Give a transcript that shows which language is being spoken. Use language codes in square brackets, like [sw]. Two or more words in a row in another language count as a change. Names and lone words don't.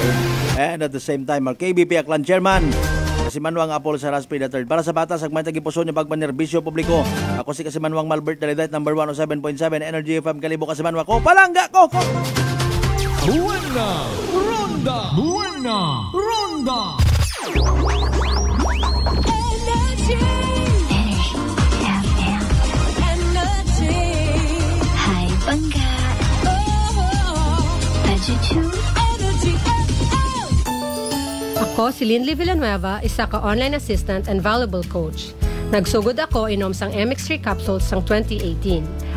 [en] And at the same time, our KBP Aklan Chairman. [akl] Kasi Manuang Apol Saraspi III. Para sa bata, sagmay tagipuso niya pagpanerbisyo publiko. Ako si Kasi Manuang Malbert Dalidite, number 107.7 Energy FM Kalibo. Kasi Manuang ko, palangga ko! Buena! Ronda! Buena! Ronda! Energy! Energy! Hi, Bangga! Energy! Ako si Linley Villanueva, isa ka [en] online assistant and valuable coach. [akl] Nagsugod ako inom sang MX3 capsules sang 2018.